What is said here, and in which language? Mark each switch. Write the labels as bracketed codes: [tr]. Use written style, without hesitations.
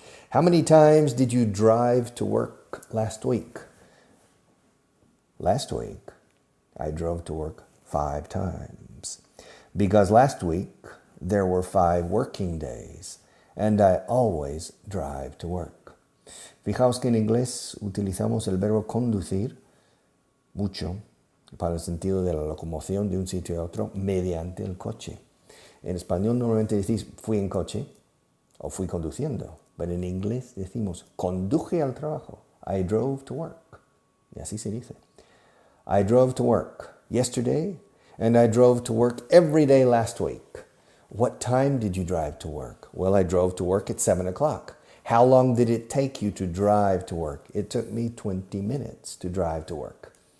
[en] How many times did you drive to work last week? Last week, I drove to work 5 times. Because last week, there were 5 working days, and I always drive to work. [es] Fijaos que en inglés utilizamos el verbo conducir mucho para el sentido de la locomoción de un sitio a otro mediante el coche. En español normalmente decís fui en coche o fui conduciendo. Pero en inglés decimos conduje al trabajo. [en] I drove to work. [es] Y así se dice. [en] I drove to work yesterday and I drove to work every day last week. What time did you drive to work? Well, I drove to work at 7 o'clock. How long did it take you to drive to work? It took me 20 minutes to drive to work.